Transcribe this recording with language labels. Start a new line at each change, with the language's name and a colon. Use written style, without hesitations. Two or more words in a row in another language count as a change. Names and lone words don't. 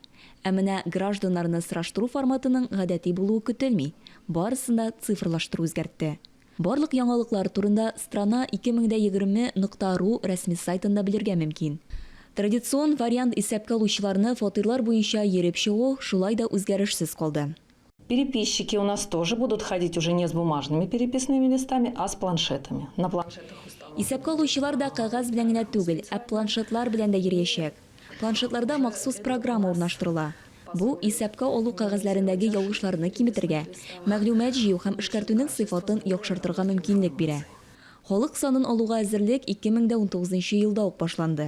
Tatar: Ә менә гражданнарны сораштыру форматының гадәти булуы көтелми. Барысында цифрлаштыру үзгәртте. Барлык яңалыклар турында strana2020.ru рәсми сайтында белергә мөмкин. Традицион вариант исәпкә алучыларны фатирлар буенча йөреп чыгу шулай да үзгәрешсез калды.
Russian: Переписчики у нас тоже будут ходить уже не с бумажными переписными листами, а с планшетами. На планшетах
Tatar: Исәпкә алучылар да кагаз белән генә түгел, ә планшетлар белән дә йөриячәк. Планшетларда махсус программа урнаштырыла. Бу исәпкә алу кагазларындагы ялгышларны киметергә, мәгълүмат җыю һәм эшкәртүнең сыйфатын яхшыртырга мөмкинлек бирә. Халык санын алуга әзерлек 2019 елда ук башланды.